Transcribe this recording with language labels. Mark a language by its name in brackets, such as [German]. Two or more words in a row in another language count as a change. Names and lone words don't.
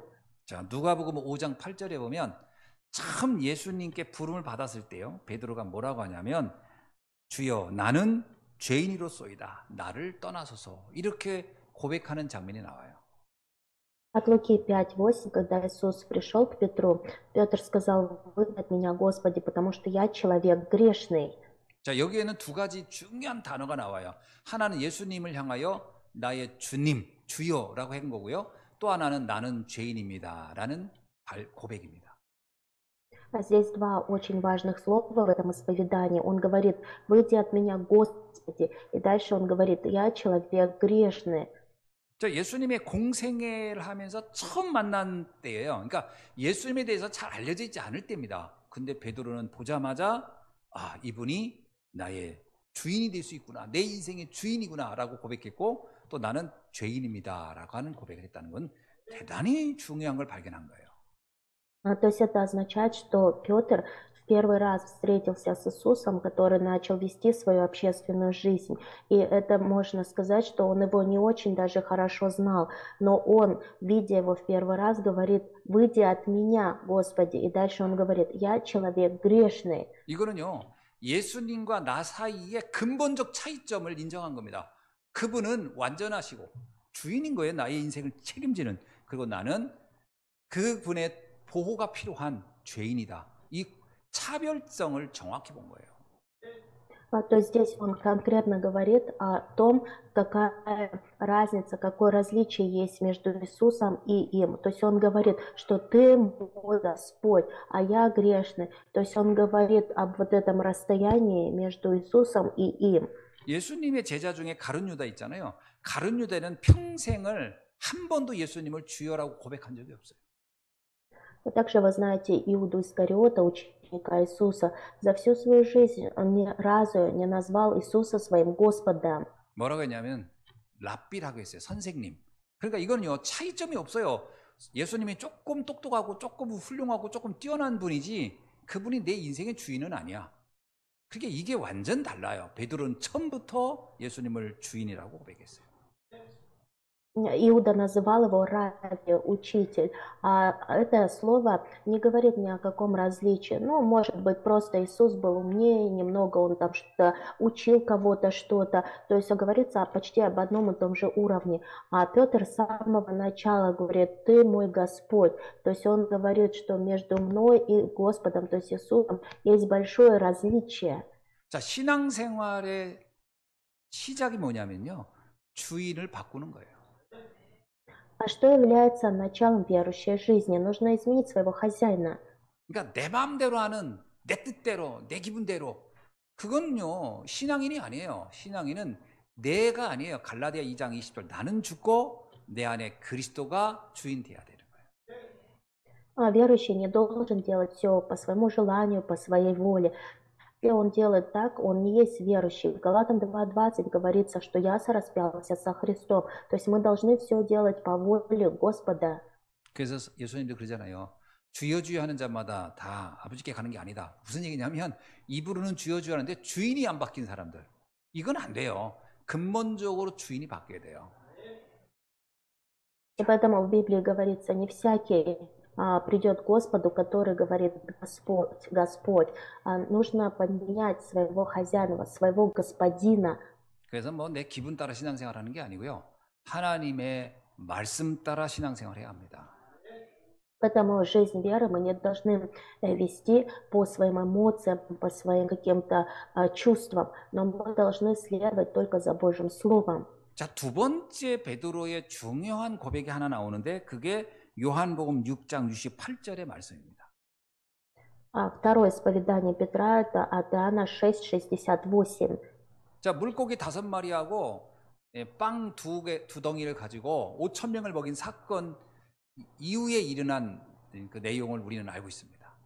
[Korean] 자, 누가복음 5장 8절에 보면 처음 예수님께 부름을 받았을 때요, 베드로가 뭐라고 하냐면, 주여 나는 죄인이로소이다, 나를 떠나소서, 이렇게 고백하는 장면이 나와요. [Russian] От Луки 5:8, когда Иисус пришел к Петру, Петр сказал: «Выгони от меня, Господи, потому что я человек грешный». [Korean] 자, 여기에는 두 가지 중요한 단어가 나와요. 하나는 예수님을 향하여 나의 주님, 주여라고 한 거고요. 또 하나는 나는 죄인입니다라는 고백입니다. [Russian] Здесь 2 очень важных слова в этом исповедании. Он говорит: «Выйди от меня, Господи». И дальше он говорит: «Я человек грешный». [Korean] 자, 예수님의 공생애를 하면서 처음 만난 때예요. 그러니까 예수님에 대해서 잘 알려져 있지 않을 때입니다. 근데 베드로는 보자마자 이분이 나의 주인이 될 수 있구나, 내 인생의 주인이구나 라고 고백했고, 또 나는 죄인입니다 라고 하는 고백을 했다는 건 대단히 중요한 걸 발견한 거예요. [Russian] То есть это означает, что Петр в первый раз встретился с Иисусом, который начал вести свою общественную жизнь. И это можно сказать, что он его не очень даже хорошо знал. Но он, видя его в первый раз, говорит: «Выйди от меня, Господи». И дальше он говорит: «Я человек грешный». [Korean] 이거는요, 예수님과 나 사이의 근본적 차이점을 인정한 겁니다. 그분은 완전하시고 주인인 거예요. 나의 인생을 책임지는. 그리고 나는 그분의 보호가 필요한 죄인이다. 이 차별성을 정확히 본 거예요. [Russian] То есть здесь он конкретно говорит о том, какая разница, какое различие есть между Иисусом и им. То есть он говорит, что ты мой Господь, а я грешный. То есть он говорит об вот этом расстоянии между Иисусом и им. [Korean] 예수님의 제자 중에 가룟 유다 있잖아요. 가룟 유다는 평생을 한 번도 예수님을 주여라고 고백한 적이 없어요. [Russian] Также вы знаете Иуду Искариота, ученика Иисуса. За всю свою жизнь он ни разу не назвал Иисуса своим Господом. [Korean] 뭐라고 했냐면 랍비라고 했어요. 선생님. 그러니까 이거는요, 차이점이 없어요. 예수님이 조금 똑똑하고 조금 훌륭하고 조금 뛰어난 분이지 그분이 내 인생의 주인은 아니야. 그게 이게 완전 달라요. 베드로는 처음부터 예수님을 주인이라고 고백했어요. [Russian] Иуда называл его раби, учитель, а это слово не говорит ни о каком различии. Ну, может быть, просто Иисус был умнее, немного он там что-то учил кого-то что-то. То есть говорится почти об одном и том же уровне. А Петр с самого начала говорит: «Ты мой Господь». То есть он говорит, что между мной и Господом, то есть Иисусом, есть большое различие. [Korean] 자, 신앙생활의 시작이 뭐냐면요, 주인을 바꾸는 거예요. [Russian] А что является началом верующей жизни? Нужно изменить своего хозяина. [Korean] 그러니까 내 마음대로 하는 내 뜻대로 내 기분대로 그건요 신앙인이 아니에요. 신앙인은 내가 아니에요. 갈라디아 2장 20절 나는 죽고 내 안에 그리스도가 주인 돼야 되는 거예요. [Russian] А верующий не должен делать все по своему желанию, по своей воле. Если он делает так, он не есть верующий. В Галатам 2:20 говорится, что я сораспялся со Христом. То есть мы должны все делать по воле Господа. [Korean] 그래서 예수님도 그러잖아요. 주여 주여 하는 자마다 다 아버지께 가는 게 아니다. 무슨 얘기냐면 입으로는 주여 주여 하는데 주인이 안 바뀐 사람들. 이건 안 돼요. 근본적으로 주인이 바뀌어야 돼요. [Russian] И поэтому в Библии говорится, не всякий придет к Господу, который говорит Господь, Господь. Нужно поменять своего хозяина, своего господина. [Korean] 그래서 뭐 내 기분 따라 신앙생활하는 게 아니고요. 하나님의 말씀 따라 신앙생활해야 합니다. [Russian] Поэтому жизнь веры мы не должны вести по своим эмоциям, по своим каким-то чувствам, но мы должны следовать только за Божьим Словом. [Korean] 자, 두 번째 베드로의 중요한 고백이 하나 나오는데 그게 요한복음 6장 68절의 말씀입니다. [Russian] Второе исповедание Петра — это от Иоанна 6:68. [Korean] 자, 물고기 5마리하고 빵 두 덩이를 가지고 5천 명을 먹인 사건 이후에 일어난 그 내용을 우리는 알고 있습니다.